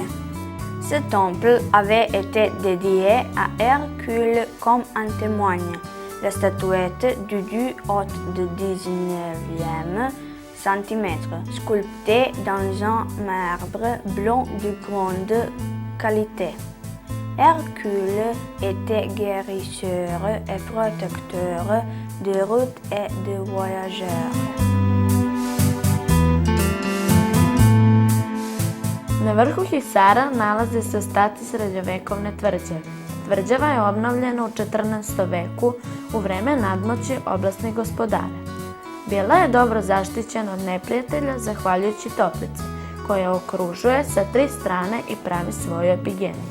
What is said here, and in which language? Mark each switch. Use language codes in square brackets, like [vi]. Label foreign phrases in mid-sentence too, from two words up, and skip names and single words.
[fr] Ce temple avait été dédié à Hercule comme en témoigne la statuette du dieu haute de 19e centimètre, sculptée dans un marbre blanc de grande qualité. Hercule était guérisseur et protecteur des routes et des voyageurs. [sr] Na vrhu Hisara nalaze se ostaci srednjovekovne tvrđave. Tvrđava je obnovljena u 14. veku u vreme nadmoći oblasnih gospodara. Bila je dobro zaštićena od neprijatelja zahvaljujući toplici, koja okružuje sa 3 strane i pravi svoju epigeniju.